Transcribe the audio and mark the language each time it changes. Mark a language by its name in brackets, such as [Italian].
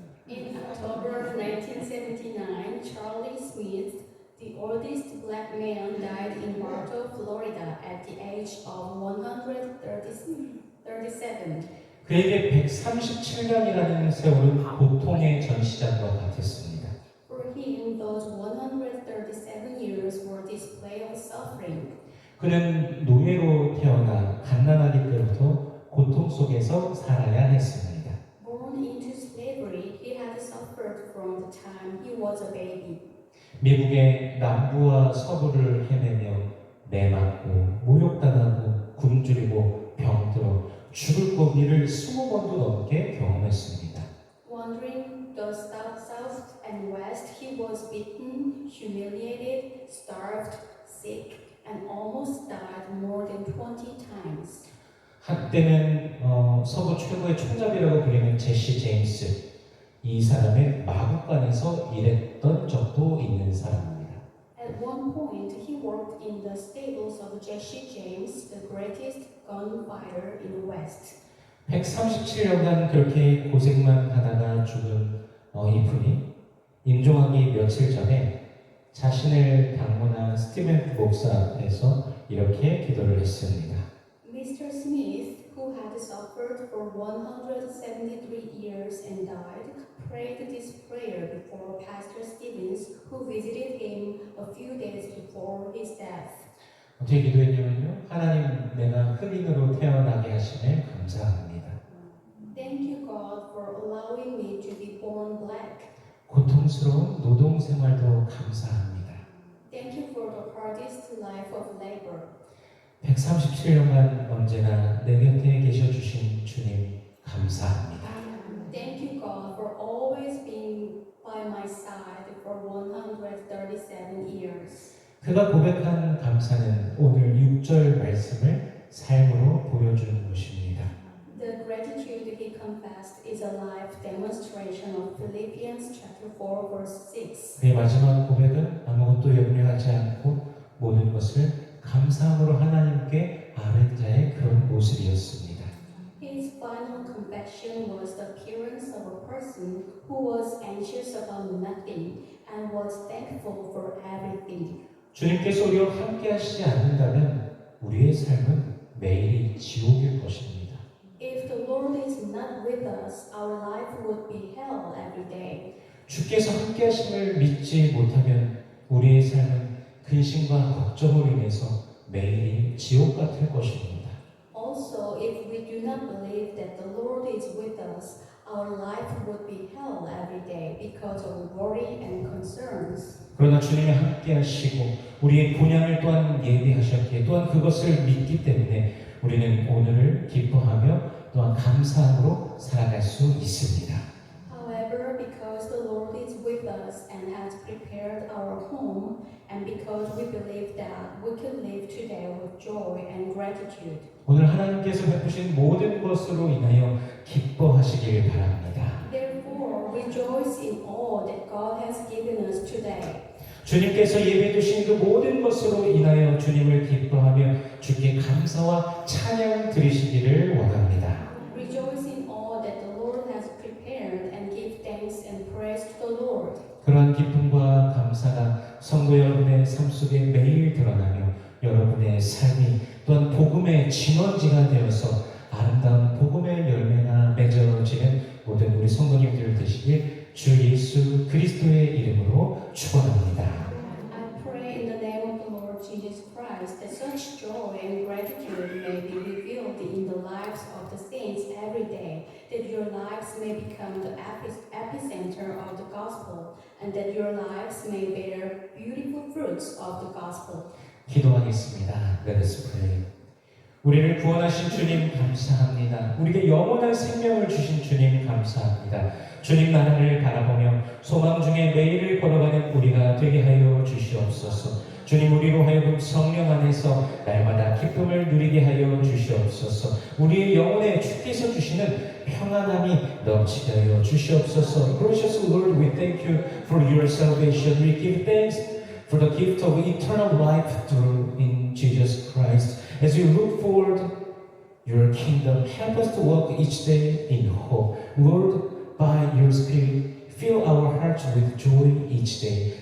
[English] In October 1979, Charlie Smith, the oldest black man, died in Bartow, Florida at the age of 137. [Korean] 그에게 137년이라는 세월은 보통의 전시장과 같았습니다. [English] For him, those 137 years were display of suffering. [Korean] 그는 노예로 태어나 갓난아기 때부터 고통 속에서 살아야 했습니다. [English] Born into slavery, he had suffered from the time he was a baby. [Korean] 미국의 남부와 서부를 헤매며 매맞고 모욕당하고 굶주리고 병들어 죽을 고비를 20번도 넘게 경험했습니다. [English] Wandering the south and west, he was beaten, humiliated, starved, sick, and almost died more than 20 times. [Korean] 한때는 서부 최고의 총잡이라고 불리는 제시 제임스, 이 사람의 마구간에서 일했던 적도 있는 사람입니다. [English] At one point, he worked in the stables of Jesse James, the greatest gunfighter in the West. [Korean] 137년간 그렇게 고생만 하다가 죽은 이분이 임종하기 며칠 전에 자신을 방문한 스티븐 목사에서 이렇게 기도를 했습니다. [English] Mr. Smith, who had suffered for 173 years and died, prayed this prayer before Pastor Stevens, who visited him a few days before his death. [Korean] 어떻게 기도했냐면요. 하나님, 내가 흑인으로 태어나게 하심에 감사합니다. [English] Thank you, God, for allowing me to be born black. [Korean] 고통스러운 노동 생활도 감사합니다. [English] Thank you for the hardest life of labor. [Korean] 137년간 언제나 내 곁에 계셔 주신 주님 감사합니다. [English] Thank you, God, for always being by my side for 137 years. [Korean] 그가 고백한 감사는 오늘 6절 말씀을 삶으로 보여주는 것입니다. [English] The gratitude he confessed is a life demonstration of Philippians chapter 4 verse 6. [Korean] 그의 마지막 고백은 아무것도 염려하지 않고 모든 것을 감사함으로 하나님께 아뢰는 자의 그런 모습이었습니다. [English] His final confession was the appearance of a person who was anxious about nothing and was thankful for everything. [Korean] 주님께서 우리와 함께 하시지 않는다면 우리의 삶은 매일이 지옥일 것입니다. [English] If the Lord is not with us, our life would be hell every day. [Korean] 주께서 함께 하심을 믿지 못하면 우리의 삶은 근심과 걱정으로 인해서 매일이 지옥 같을 것입니다. [English] Also, if we do not believe that the Lord is with us, our life would be hell every day because of worry and concerns. [Korean] 그러나 주님이 함께 하시고 우리의 본향을 또한 예비하셨기에 또한 그것을 믿기 때문에 우리는 오늘을 기뻐하며 또한 감사함으로 살아갈 수 있습니다. [English] However, because the Lord is with us and has prepared our home, and because we believe that we can live today with joy and gratitude. [Korean] 오늘 하나님께서 베푸신 모든 것으로 인하여 기뻐하시길 바랍니다. [English] Therefore, rejoice in all that God has given us today. [Korean] 주님께서 예배 주신 그 모든 것으로 인하여 주님을 기뻐하며 주께 감사와 찬양 드리시기를 원합니다. [English] Rejoice in all that the Lord has prepared and give thanks and praise to the Lord. [Korean] 그러한 기쁨과 감사가 성도 여러분의 삶 속에 매일 드러나며 여러분의 삶이 또한 복음의 진원지가 되어서 아름다운 복음의 열매가 맺어지는 모든 우리 성도님들 되시길 주 예수 그리스도의 이름으로 축원합니다. [English] I pray in the name of the Lord Jesus Christ that such joy and gratitude may be revealed in the lives of the saints every day, that your lives may become the epicenter of the gospel, and that your lives may bear beautiful fruits of the gospel. [Korean] 기도하겠습니다. [English] Let us pray. [Korean] 우리를 구원하신 주님 감사합니다. 우리에게 영원한 생명을 주신 주님 감사합니다. 주님 나라를 바라보며 소망 중에 매일을 걸어가는 우리가 되게 하여 주시옵소서. 주님 우리로 하여금 성령 안에서 날마다 기쁨을 누리게 하여 주시옵소서. 우리의 영혼에 주께서 주시는 평안함이 넘치게 하여 주시옵소서. [English] Gracious Lord, we thank you for your salvation. We give thanks for the gift of eternal life through in Jesus Christ. As we look forward your kingdom, help us to walk each day in hope. Lord, by your Spirit, fill our hearts with joy each day.